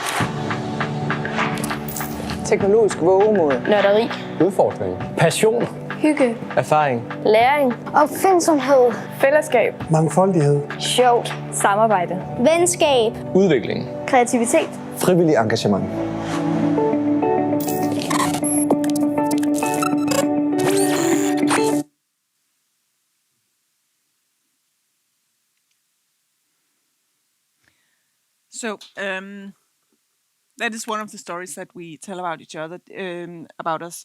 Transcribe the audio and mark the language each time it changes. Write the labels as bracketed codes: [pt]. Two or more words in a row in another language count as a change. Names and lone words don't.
[da] Teknologisk vågemod. Nørderi. Udfordring. Passion. Hygge. Erfaring. Læring. Opfindsomhed. Fællesskab. Mangfoldighed. Sjovt. Samarbejde. Venskab. Udvikling. Kreativitet. Frivillig engagement. [en] So that is one of the stories that we tell about each other, about us.